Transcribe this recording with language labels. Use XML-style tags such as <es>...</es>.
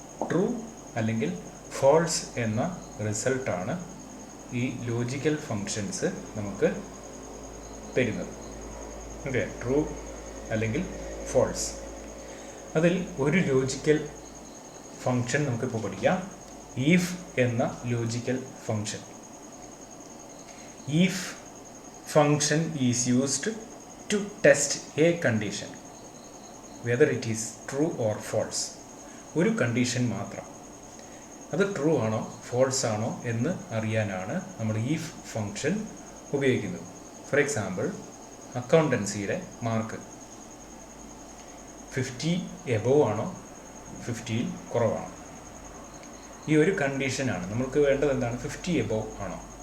<ml>True അല്ലെങ്കിൽ false എന്ന റിസൾട്ടാണ് ഈ ലോജിക്കൽ ഫങ്ഷൻസ് നമുക്ക് തരുന്നത്. ഓക്കെ, ട്രൂ അല്ലെങ്കിൽ false. അതിൽ ഒരു ലോജിക്കൽ ഫങ്ഷൻ നമുക്കിപ്പോൾ പഠിക്കാം, ഈഫ് എന്ന logical function.</ml> <en>If function is used to test a condition whether it is true or false.</en> <ml>ഒരു കണ്ടീഷൻ മാത്രം, അത് ട്രൂ ആണോ ഫോൾസ് ആണോ എന്ന് അറിയാനാണ് നമ്മൾ ഈഫ് ഫങ്ഷൻ ഉപയോഗിക്കുന്നത്. ഫോർ എക്സാമ്പിൾ, അക്കൗണ്ടൻസിയുടെ മാർക്ക് 50 എബോവ് ആണോ 50 കുറവാണോ, ഈ ഒരു കണ്ടീഷനാണ് നമുക്ക് വേണ്ടത്. എന്താണ്? 50 എബോവ് ആണോ?</ml>